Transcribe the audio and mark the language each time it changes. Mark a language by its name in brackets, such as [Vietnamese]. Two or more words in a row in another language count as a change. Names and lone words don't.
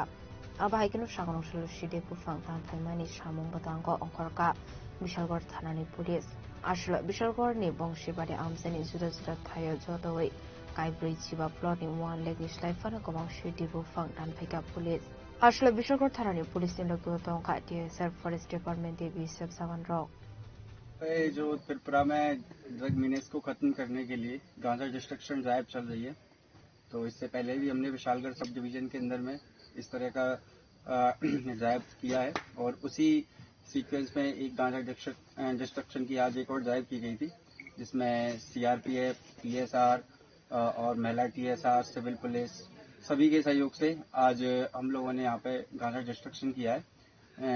[Kok Borok] abaikinu sangrongsul shide bufang tanfaimani samung badango onkhorka bisalgor thanani pulis asla bisalgorni bongshibari amsani juda juda thayo jodoi kaibrui chiba plotni 1 lekni slaifana gobang shide bufang tanfaika pulis asla bisalgor thanani pulis ni lokto tongka DSR Forest Department BSF Savan Rock [Hindi] जो त्रिपुरा में [English] drug menace [Hindi] को खत्म करने के लिए गांजा [English] destruction drive [Hindi] चल रही है। तो इससे पहले भी हमने विशालगढ़ [English] sub division [Hindi] के अंदर में इस तरह का ड्राइव किया है और उसी सीक्वेंस में एक गांजा डिस्ट्रक्शन की आज एक और ड्राइव की गई थी, जिसमें CRPF, PSR और महिला TSR, [English] civil police [Hindi] सभी के सहयोग से आज हम लोगों ने यहाँ पे गांजा डिस्ट्रक्शन किया है।